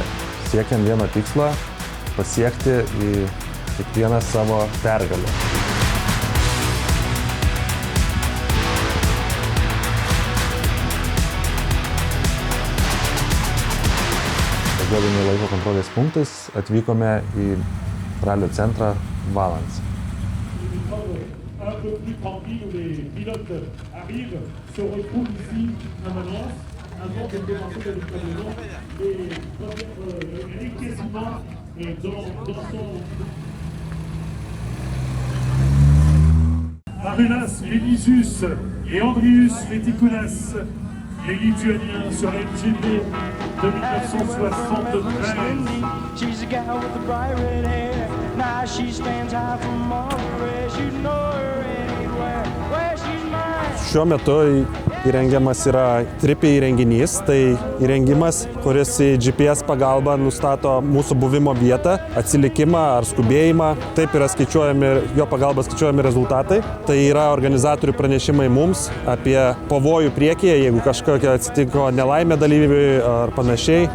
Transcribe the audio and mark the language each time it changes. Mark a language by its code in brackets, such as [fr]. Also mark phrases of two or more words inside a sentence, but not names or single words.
[lt] Siekiam vieno tikslo, pasiekti į kiekvieną savo pergalę. Važiuodami laiko kontrolės punktais atvykome į ralio centrą Valence. [fr] Un peu plus tranquille où les pilotes arrivent, se retrouvent ici à Valence avant de commencer véritablement les encaissements dans son... Marunas, Vinicius et Andrius Vetikounas, les Lituaniens sur la MGP de 1973. [en] She's a gal with the bright red hair. Now she stands high from all the rest. You know her anywhere where she's mine. [lt] Šiuo metu įrengiamas yra tripi įrenginys, tai įrengimas, kuris į GPS pagalba nustato mūsų buvimo vietą, atsilikimą ar skubėjimą. Taip yra skaičiuojami, jo pagalba skaičiuojami rezultatai. Tai yra organizatorių pranešimai mums apie pavojų priekyje, jeigu kažkokia atsitiko nelaimė dalyviui ar panašiai.